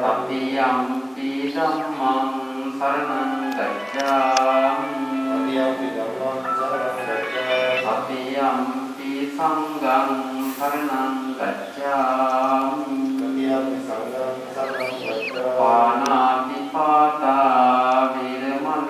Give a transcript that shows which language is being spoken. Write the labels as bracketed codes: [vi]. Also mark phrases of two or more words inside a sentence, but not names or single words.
[pi] တတိယံ පි ධම්මං සරණං ගච්ඡාමි တတိယံ පි ධම්මං සරණං ගච්ඡාමි တတိယံ පි සංඝං සරණං ගච්ඡාමි တတိယံ පි සංඝං සරණං ගච්ඡාමි ပါဏာတိပါတာ වේරමණී